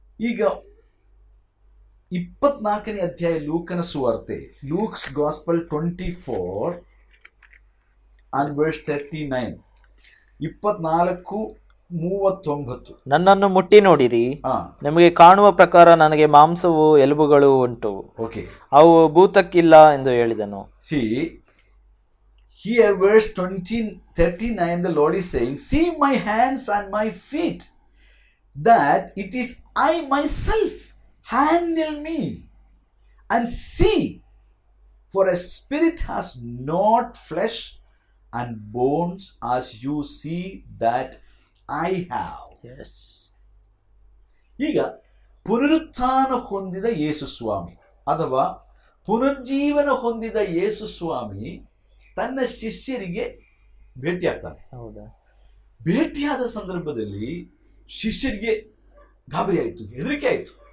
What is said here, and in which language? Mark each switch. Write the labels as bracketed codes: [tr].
[kn] ಈಗ 24ನೇ ಅಧ್ಯಾಯ ಲೂಕನ ಸುವಾರ್ತೆ, [en] Luke's gospel 24 and verse 39, [kn] 24:39. ನನ್ನನ್ನು ಮುಟ್ಟಿ ನೋಡಿರಿ, ನಿಮಗೆ ಕಾಣುವ ಪ್ರಕಾರ ನನಗೆ ಮಾಂಸವು ಎಲುಬುಗಳು ಉಂಟು, ಅವು ಭೂತಕ್ಕಿಲ್ಲ ಎಂದು ಹೇಳಿದನು. [en] See, here verse 39, the Lord is saying, see my hands and my feet, that it is I myself, handle me and see, for a spirit has not flesh and bones as you see that I have. Yes. [kn] ಈಗ ಪುನರುತ್ಥಾನ ಹೊಂದಿದ ಯೇಸು ಸ್ವಾಮಿ ಅಥವಾ ಪುನರ್ಜೀವನ ಹೊಂದಿದ ಯೇಸು ಸ್ವಾಮಿ ತನ್ನ ಶಿಷ್ಯರಿಗೆ ಭೇಟಿಯಾಗ್ತಾನೆ. ಭೇಟಿಯಾದ ಸಂದರ್ಭದಲ್ಲಿ ಶಿಷ್ಯರಿಗೆ ಗಾಬರಿ ಆಯಿತು, ಹೆದರಿಕೆ ಆಯಿತು.